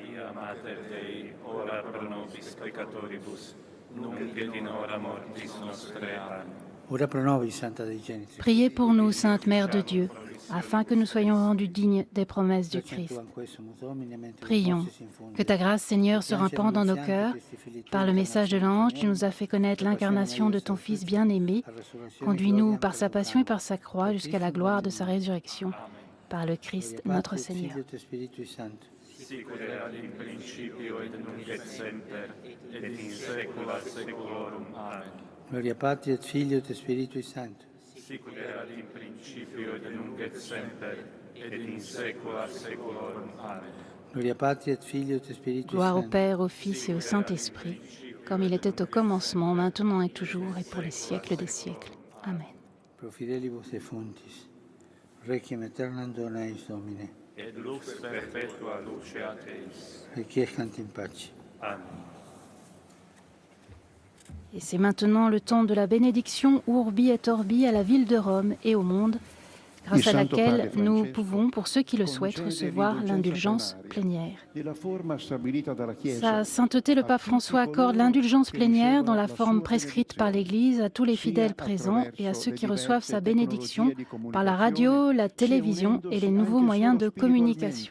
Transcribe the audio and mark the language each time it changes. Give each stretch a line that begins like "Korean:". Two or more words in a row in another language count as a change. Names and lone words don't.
French: Priez pour nous, Sainte Mère de Dieu, afin que nous soyons rendus dignes des promesses du Christ. Prions. Que ta grâce, Seigneur, se répande dans nos cœurs. Par le message de l'ange, tu nous as fait connaître l'incarnation de ton Fils bien-aimé. Conduis-nous par sa passion et par sa croix jusqu'à la gloire de sa résurrection. Par le Christ, notre Seigneur.
Latin: Gloria Patri et Filio et Spiritui Sancto. Sicut erat in principio et nunc et semper et in saecula saeculorum. Amen. Gloria Patri et Filio et Spiritui Sancto.
French: Gloire au Père, au Fils et au Saint-Esprit, comme il était au commencement, maintenant et toujours, et pour les siècles des siècles. Amen.
Latin: Pro fidelibus et fontis, Requiem aeternam dona eis Domine. Et lux perpetua luceat eis. Requiescant in pace. Amen.
French: Et c'est maintenant le temps de la bénédiction
Latin: Urbi et Orbi
French: à la ville de Rome et au monde, grâce à laquelle nous pouvons, pour ceux qui le souhaitent, recevoir l'indulgence plénière. Sa sainteté, le pape François accorde l'indulgence plénière dans la forme prescrite par l'Église à tous les fidèles présents et à ceux qui reçoivent sa bénédiction par la radio, la télévision et les nouveaux moyens de communication.